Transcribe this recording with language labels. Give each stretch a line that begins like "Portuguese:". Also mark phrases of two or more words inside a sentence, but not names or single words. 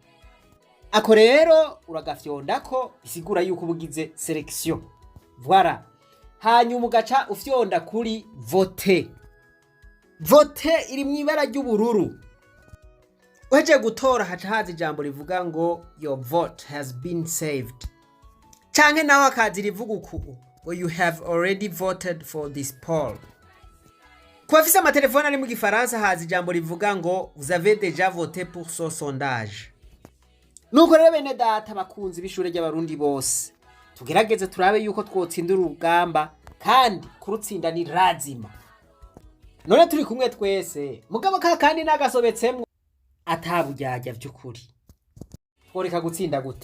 Rundi: Ako rero uragafyonda ko bisigura yuko ubugize selection. Voilà. Hanyuma ugaca ufyonda kuri vote. Vote iri mwibara ry'ubururu. Uheje gutora haca haza ijambo rivuga ngo
English: your vote has been saved.
Rundi: Canke nawe akazi rivuga uku
English: or you have already voted for this poll.
Rundi: Kwa fisa amatelefone ari mu gifaransa haza ijambo rivuga ngo
French: vous avez déjà voté pour ce sondage.
Rundi: Nuko rero bene data bakunzi b'ishure ry'abarundi bose tugerageze turabe yuko twotsindira urugamba kandi kurutsinda ni razima. None turi kumwe twese mugabo kandi nagasobetsemwe atabujyajya by'ukuri. Tworeka gutsinda gute?